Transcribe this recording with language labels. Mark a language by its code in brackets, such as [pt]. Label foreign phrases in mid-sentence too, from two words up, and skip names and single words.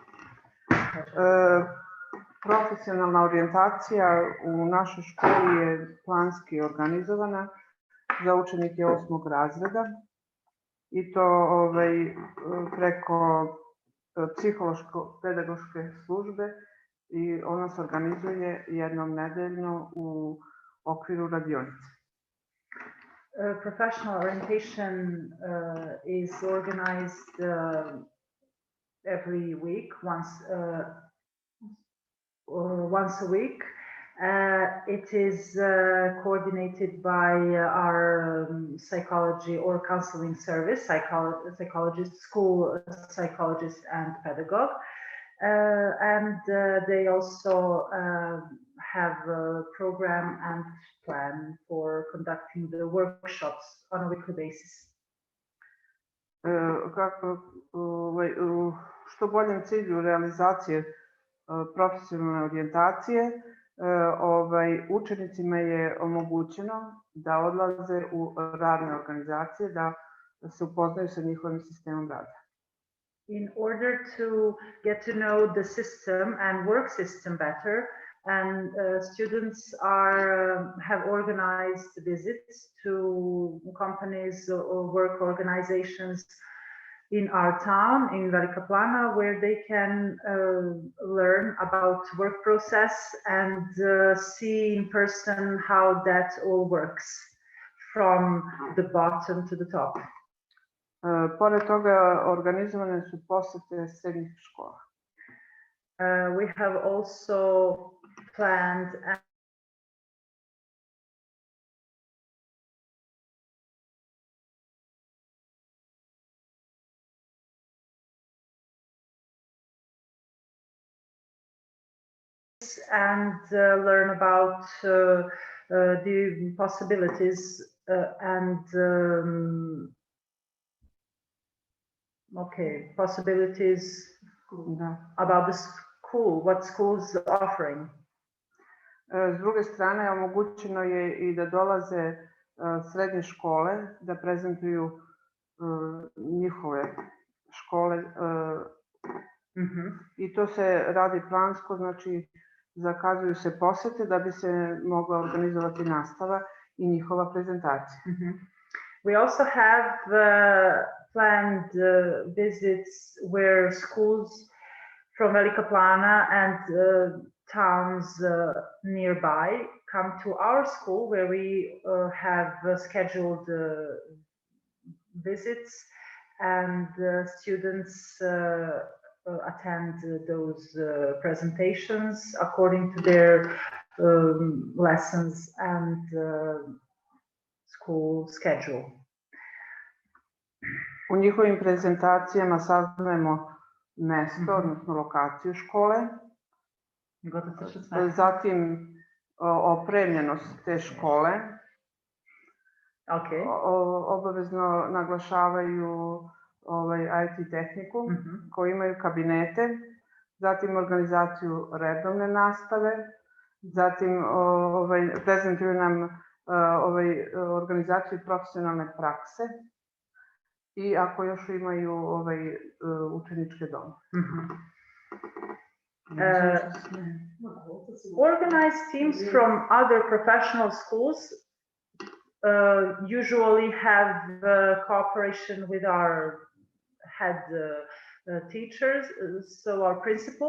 [sr] Profesionalna orijentacija u našoj školi je planski organizovana za učenike 8. razreda. i to preko psihološko-pedagoške službe i ona se organizuje jednom nedeljno u okviru radionice. [en] Professional orientation is organized every week, once a week. It is coordinated by our psychology or counseling service, psychologist, school psychologist and pedagogue. And they also have a program and plan for conducting the workshops on a weekly basis. [sr] Što boljem cilju realizacije profesionalne orijentacije, učenicima je omogućeno da odlaze u radne organizacije, da se upoznaju sa njihovim sistemom rada. [en] In order to get to know the system and work system better, and students have organized visits to companies or work organizations in our town, in Velika Plana, where they can learn about work process and see in person how that all works from the bottom to the top. [sr] Pored toga, organizovane su posete srednjih škola. [en] We have also planned and learn about the possibilities possibilities about the school, what school's offering. [sr] S druge strane, omogućeno je i da dolaze srednje škole, da prezentuju njihove škole. I to se radi plansko, znači zakazuju se posete da bi se mogla organizovati nastava i njihova prezentacija. [en] We also have planned visits where schools from Velika Plana and towns nearby come to our school, where we have scheduled visits, and students attend those presentations according to their lessons and school schedule. [sr] U njihovim prezentacijama saznajemo mesto, odnosno lokaciju škole, zatim opremljenost te škole. Obavezno naglašavaju IT tehniku, koji imaju kabinete, zatim organizaciju redovne nastave, zatim prezentuju nam organizaciju profesionalne prakse i ako još imaju učeničke dome. [en] Organized teams from other professional schools usually have cooperation with our head teachers, so our principal.